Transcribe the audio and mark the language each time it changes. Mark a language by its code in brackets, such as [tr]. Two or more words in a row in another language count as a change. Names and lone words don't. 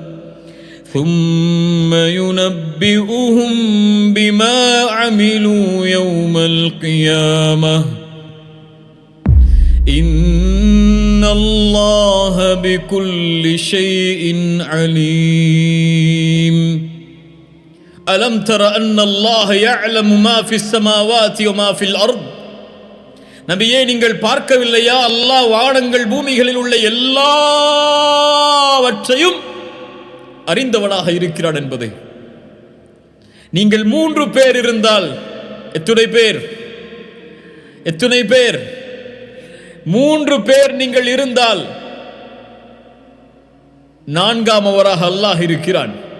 [ar] ثم ينبئهم بما عملوا يوم القيامة إن الله بكل شيء عليم ألم تر أن الله يعلم ما في السماوات وما في الأرض [ta] நபியே, நீங்கள் பார்க்கவில்லையா? அல்லாஹ் வானங்கள் பூமிகளில் உள்ள எல்லாவற்றையும் அறிந்தவனாக இருக்கிறான் என்பதை. நீங்கள் 3 பேர் இருந்தால் எத்தனை பேர்? 3 பேர் நீங்கள் இருந்தால் 4ஆமவராக அல்லாஹ் இருக்கிறான்.